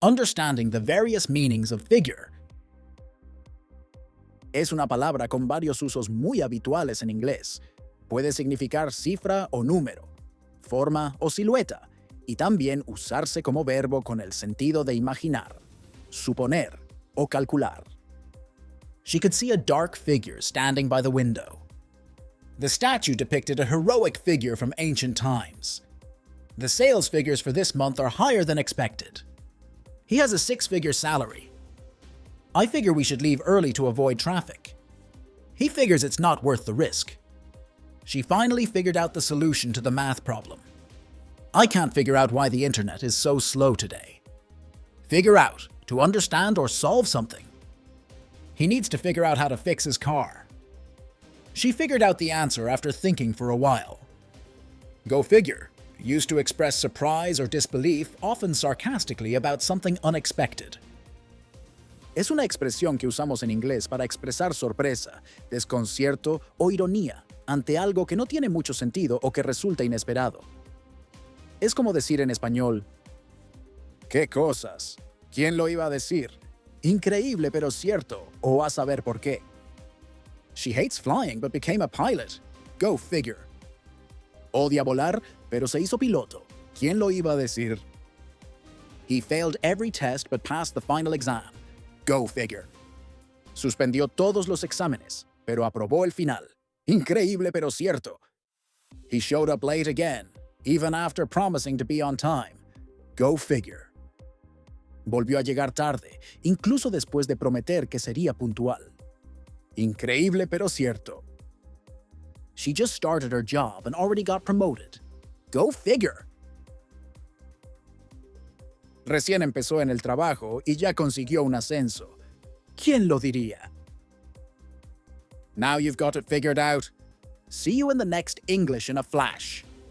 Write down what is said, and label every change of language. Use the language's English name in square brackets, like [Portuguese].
[English] Understanding the various meanings of figure [Spanish] es una palabra con varios usos muy habituales en inglés. Puede significar cifra o número, forma o silueta, y también usarse como verbo con el sentido de imaginar, suponer o calcular. [English] She could see a dark figure standing by the window. The statue depicted a heroic figure from ancient times. The sales figures for this month are higher than expected. He has a six-figure salary. I figure we should leave early to avoid traffic. He figures it's not worth the risk. She finally figured out the solution to the math problem. I can't figure out why the internet is so slow today. Figure out, to understand or solve something. He needs to figure out how to fix his car. She figured out the answer after thinking for a while. Go figure, used to express surprise or disbelief, often sarcastically, about something unexpected. [Spanish] Es una expresión que usamos en inglés para expresar sorpresa, desconcierto o ironía ante algo que no tiene mucho sentido o que resulta inesperado. Es como decir en español, ¿qué cosas? ¿Quién lo iba a decir? Increíble pero cierto, o a saber por qué. [English] She hates flying but became a pilot. Go figure. [Spanish] Odia volar, pero se hizo piloto. ¿Quién lo iba a decir? [English] He failed every test but passed the final exam. Go figure. [Spanish] Suspendió todos los exámenes, pero aprobó el final. Increíble pero cierto. [English] He showed up late again, even after promising to be on time. Go figure. [Spanish] Volvió a llegar tarde, incluso después de prometer que sería puntual. Increíble pero cierto. [English] She just started her job and already got promoted. Go figure. [Spanish] Recién empezó en el trabajo y ya consiguió un ascenso. ¿Quién lo diría? [English] Now you've got it figured out. See you in the next English in a flash.